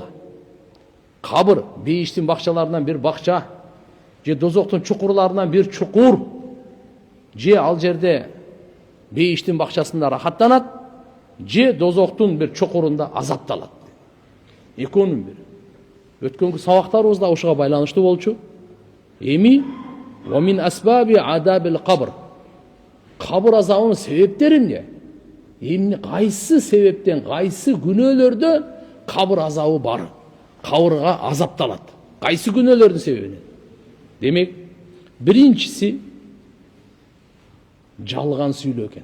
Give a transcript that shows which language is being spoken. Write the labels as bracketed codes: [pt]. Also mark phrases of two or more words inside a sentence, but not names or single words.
[ky] Кабыр бейиштин бакчаларынан бир бакча, же дозоктун чукурларынан бир чукур, же ал жерде бейиштин бакчасында рахаттанат, же дозоктун бир чукурунда азапталат. Экөөнүн бири. Өткөнкү сабактарыбыз да ушуга байланыштуу болчу. [ar] Эми ومن أسباب عذاب القبر. [ky] Кабыр азабынын себептери эмне? Эмне кайсы себептен, кайсы күнөөлөрдө кабыр азабы бар? Кабырга азапталат. Кайсы күнөөлөрдүн себебинен? Демек, биринчиси жалган сүйлөө экен.